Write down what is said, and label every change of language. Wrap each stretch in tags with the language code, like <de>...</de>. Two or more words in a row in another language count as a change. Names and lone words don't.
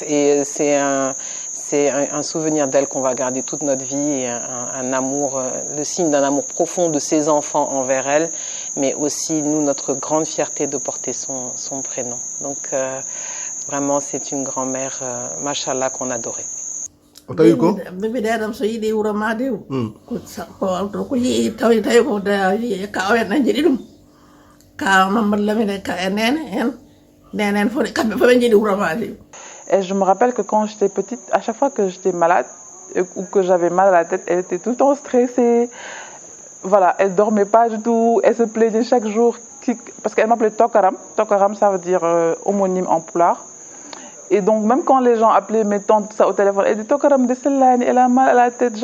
<fr>Et c'est un souvenir d'elle qu'on va garder toute notre vie. Et un amour, le signe d'un amour profond de ses enfants envers elle. Mais aussi, nous, notre grande fierté de porter son prénom. Donc, vraiment, c'est une grand-mère, machallah, qu'on adorait.</fr> <ff>o tawi ko biɗeɗam so yiiɗi wuro ma de ko ko yii tawi ko kaw en an jiiɗi ɗum kaw Mamadou Lamine ka e nene en foti kamɓe fof ɓe jiiɗi wuro ma de.</ff> <fr>Et je me rappelle que quand j'étais petite, à chaque fois que j'étais malade ou que j'avais mal à la tête, elle était tout le temps stressée. Voilà, elle dormait pas du tout, elle se plaignait chaque jour parce qu'elle m'appelait Tokaram. Tokaram, ça veut dire homonyme en pulaar. Et donc, même quand les gens appelaient mes tantes ça, au téléphone, elle dit Tokaram de Selane, elle a mal à la tête.</fr>